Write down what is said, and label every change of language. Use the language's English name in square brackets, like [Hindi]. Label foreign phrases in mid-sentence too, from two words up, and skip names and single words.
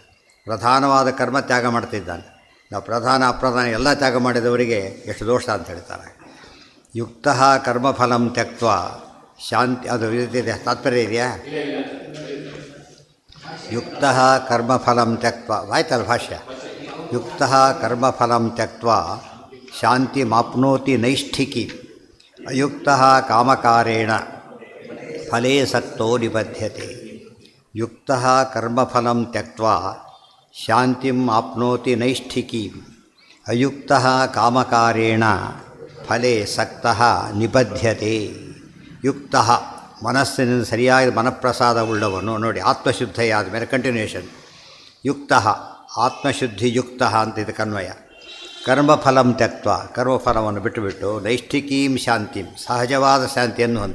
[Kannada] ಪ್ರಧಾನವಾದ ಕರ್ಮ ತ್ಯಾಗ ಮಾಡ್ತಿದ್ದಾನೆ. ನಾವು ಪ್ರಧಾನ ಅಪ್ರಧಾನ ಎಲ್ಲ ತ್ಯಾಗ ಮಾಡಿದವರಿಗೆ ಎಷ್ಟು ದೋಷ ಅಂತ ಹೇಳ್ತಾರೆ. [Sanskrit] युक्त कर्मफलं त्यक्त्वा शान्ति. [Kannada] ಅದು ಇದೆ, ತಾತ್ಪರ್ಯ ಇದೆಯಾ? [Sanskrit] युक्त कर्मफलं त्यक्त्वा [Kannada] ಆಯ್ತಲ್ಲ ಭಾಷ್ಯ. [Sanskrit] युक्त कर्मफलं त्यक्त्वा शान्ति माप्नोति नैष्ठिकी. अयुक्त कामकारेण फले सक्तो निबध्यते. युक्त कर्मफलं त्यक्त्वा शान्तिं आप्नोति नैष्ठिकी. अयुक्त कामकारेण फले सक्तः निबध्यते. [Kannada] ಯುಕ್ತ ಮನಸ್ಸಿನಿಂದ ಸರಿಯಾದ ಮನಃಪ್ರಸಾದವುಳ್ಳವನು. ನೋಡಿ, ಆತ್ಮಶುದ್ಧಿಯಾದ ಮೇಲೆ ಕಂಟಿನ್ಯೂಷನ್. ಯುಕ್ತ ಆತ್ಮಶುದ್ಧಿ ಯುಕ್ತ ಅಂತ ಇದು ಕನ್ವಯ. [Sanskrit] कर्मफलं त्यक्त्वा [Kannada] ಕರ್ಮಫಲವನ್ನು ಬಿಟ್ಟುಬಿಟ್ಟು [Sanskrit] नैष्ठिकीं शान्तिं [Kannada] ಸಹಜವಾದ ಶಾಂತಿಯನ್ನು ಅಂತ.